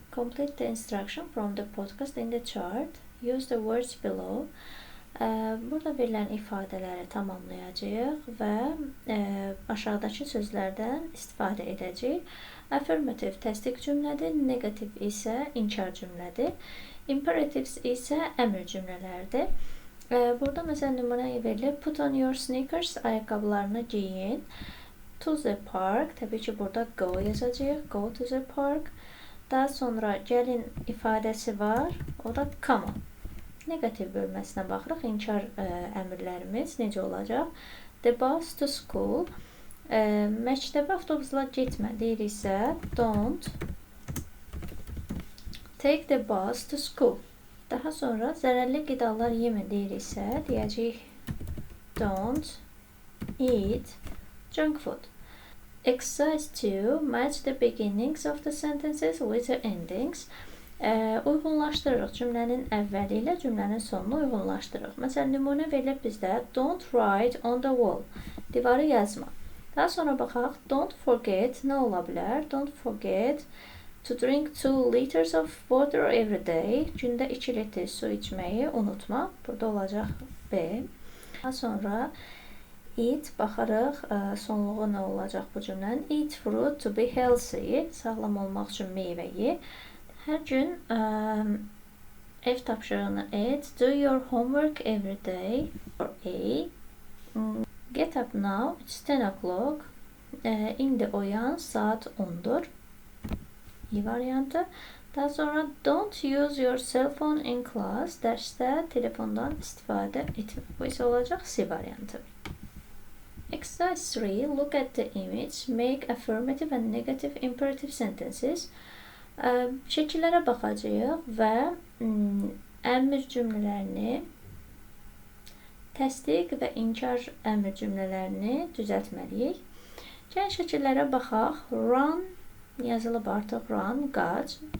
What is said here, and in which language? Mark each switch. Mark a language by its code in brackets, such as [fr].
[en] Complete the instruction from the podcast in the chart. Use the words below. [az] Burada verilən ifadələri tamamlayacağıq və aşağıdakı sözlərdən istifadə edəcəyik. Affirmative təsdiq cümlədir, negativ isə inkar cümlədir. Imperatives isə əmr cümlələrdir. Burada məsələn nümunə verilir. [en] Put on your sneakers, [az] ayaqqabılarını giyin. [en] To the park, [az] təbii ki burada [en] go [az] yazacağıq. [en] Go to the park. [az] Daha sonra gəlin ifadəsi var. O da [en] come on. [az] Negativ bölməsinə baxırıq. İnkar əmrlərimiz necə olacaq? [en] The bus to school. [az] Məktəbə avtobusla getmə deyiriksə, [en] don't take the bus to school. [az] Daha sonra zərərli qidalar yemə deyiriksə, deyəcəyik [en] don't eat junk food. Exercise 2. Match the beginnings of the sentences with the endings. [az] Uyğunlaşdırırıq. Cümlənin əvvəli ilə cümlənin sonunu uyğunlaşdırırıq. Məsələn, nümunə verilib bizdə [en] don't write on the wall. [az] Divarı yazma. Daha sonra baxaq. [en] Don't forget [az] nə ola bilər? [en] Don't forget to drink 2 liters of water every day. [az] Gündə 2 litr su içməyi unutma. Burada olacaq B. Daha sonra eat baxarıq. Sonluğu nə olacaq bu cümlənin? [en] Eat fruit to be healthy. [az] Sağlam olmaq üçün meyvə ye. Hər gün ev tapşırığını et. [en] Do your homework every day. For A. Get up now. It's 10 o'clock. [az] İndi oyan, saat 10'dur. İ variantı. Daha sonra [en] don't use your cell phone in class. [az] Dərsdə telefondan istifadə etmə. Bu isə olacaq C variantı. [en] Exercise 3. Look at the image. Make affirmative and negative imperative sentences. [az] Şəkillərə baxacağıq və əmr cümlələrini, təsdiq və inkar əmr cümlələrini düzəltməliyik. Gəlin şəkillərə baxaq. Run yazılıb artıq. Run, qaç.